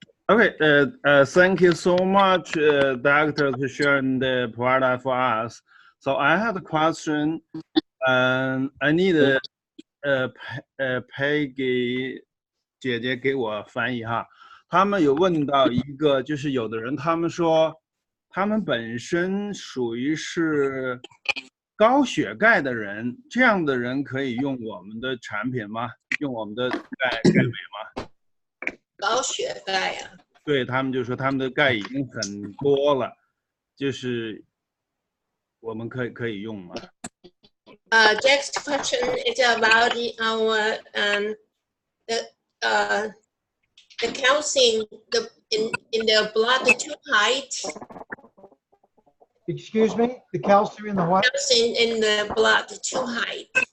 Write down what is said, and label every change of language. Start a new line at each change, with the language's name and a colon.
English: Okay, thank you so much, Doctor, to sharing the product for us. So I have a question, and I need Peggy
Chinese: 姐姐给我翻译哈。他们有问到一个，就是有的人他们说，他们本身属于是高血钙的人，这样的人可以用我们的产品吗？用我们的钙镁吗？高血钙呀、对，他们就说他们的钙已经很多了，就是我们可以用吗
English: ？Jack's question is about our the calcium in the blood too high. Excuse me? The calcium in the what? Calcium in the blood too high.